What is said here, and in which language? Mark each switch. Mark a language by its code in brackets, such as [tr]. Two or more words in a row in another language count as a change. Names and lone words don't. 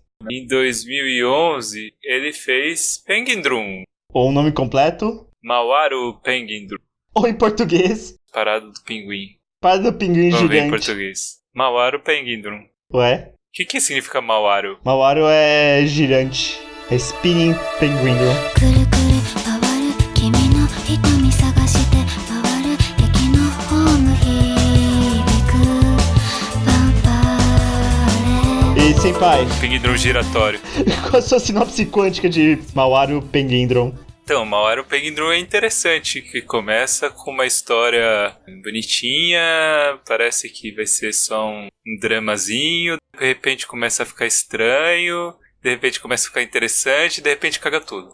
[pt] Em 2011, ele fez Penguin Drum. Ou o nome completo, Mawaru Penguin Drum. ou em português, Parada do Pinguim. Parada do Pinguim Vamos ver em Gigante. português. Mawaru Penguin Drum. Ué? O que significa Mawaru? Mawaru é girante. É [en] Spinning Penguin. [ja] くるくる回る君の瞳探して回る駅のホーム響くファンファーレ [pt] E senpai, Penguin Drum giratório. qual a sua sinopse quântica de Mawaru Penguindron? Então, Mawaru Penguin Drum é interessante, que começa com uma história bonitinha, parece que vai ser só um dramazinho, de repente começa a ficar estranho, de repente começa a ficar interessante, de repente caga tudo.